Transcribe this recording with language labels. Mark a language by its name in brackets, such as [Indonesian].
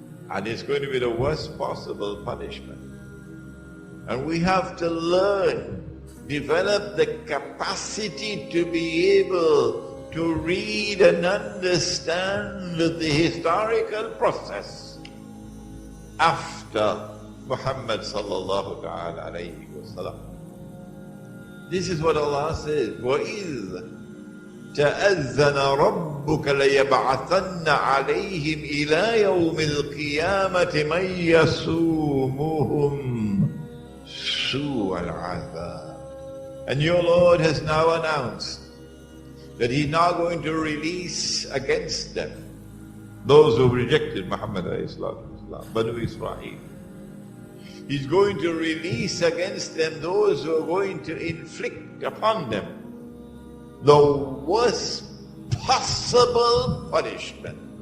[English] And it's going to be the worst possible punishment. And we have to learn, develop the capacity to be able to read and understand the historical process after Muhammad sallallahu ta'ala alayhi wa sallam. This is what Allah says, [Arabic] وَإِذْ تَأَذَّنَ رَبُّكَ لَيَبْعَثَنَّ عَلَيْهِمْ إِلَى يَوْمِ الْقِيَامَةِ مَنْ يَسُومُهُمْ سُوءَ الْعَذَابِ. [English] And your Lord has now announced that He's now going to release against them those who rejected Muhammad Banu Israel. He's going to release against them those who are going to inflict upon them the worst possible punishment.